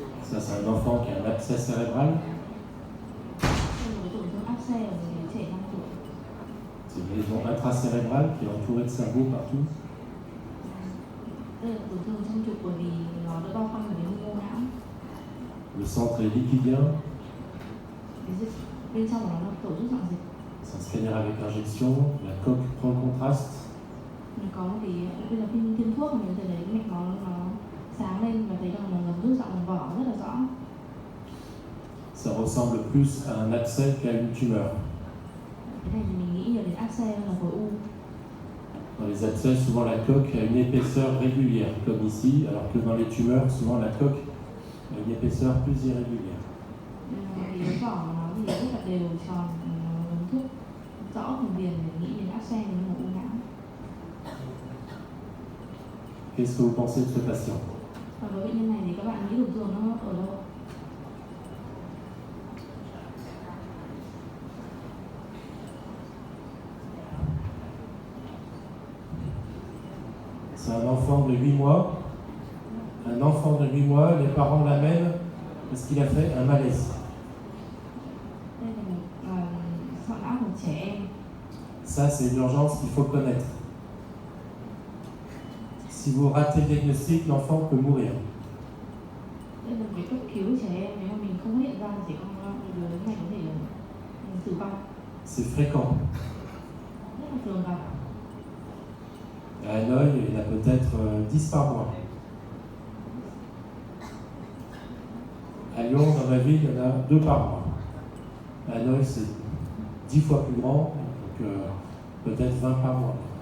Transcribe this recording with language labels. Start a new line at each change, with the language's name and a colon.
French: Ça, c'est un enfant qui a un abcès cérébral.
Vietnamese: Đây là cái tổn thương áp xe ở người trẻ 5 tuổi.
French: C'est une lésion intracérébrale qui est entourée de cerveau partout.
Vietnamese: Đây là tổn thương trong trục bởi vì nó đã bao quanh ở đến mô não.
French: Le centre est liquidien.
Vietnamese: Bên trong của nó là tổ chức dạng dịch.
French: C'est un scanner avec injection. La coque prend le contraste.
Vietnamese: Mình có một cái bây giờ phim thuốc mình thấy cái mạch máu nó sáng lên và thấy rằng là ngấm rút dọn vỏ rất là rõ.
French: Ça ressemble plus à un abcès qu'à une tumeur.
Vietnamese: Cái này thì mình nghĩ nhiều đến áp xe hơn là khối u.
French: Dans les abcès, souvent la coque a une épaisseur régulière, comme ici, alors que dans les tumeurs, souvent la coque a une épaisseur plus irrégulière.
Vietnamese: Thì cái vỏ nó thì rất là đều tròn, ngấm thuốc rõ vùng viền để nghĩ đến áp xe nhưng mà u não.
French: Qu'est-ce que vous pensez de ce patient?
Vietnamese: Và với bệnh nhân này thì các bạn nghĩ tổn thương nó ở đâu?
French: C'est un enfant de 8 mois. Un enfant de 8 mois, les parents l'amènent parce qu'il a fait un malaise.
Vietnamese: Đây là một sọ não của trẻ em.
French: Ça, c'est une urgence qu'il faut connaître. Si vous ratez le diagnostic, l'enfant peut mourir.
Vietnamese: Đây là cái cấp cứu trẻ em, nếu mà mình không phát hiện ra thì trẻ con đứa này có thể tử vong.
French: C'est fréquent.
Vietnamese: Rất là thường gặp.
French: À Hanoï, il y en a peut-être 10 par mois. À Lyon, dans ma ville, il y en a 2 par mois. À Hanoï, c'est 10 fois plus grand, donc peut-être 20 par mois.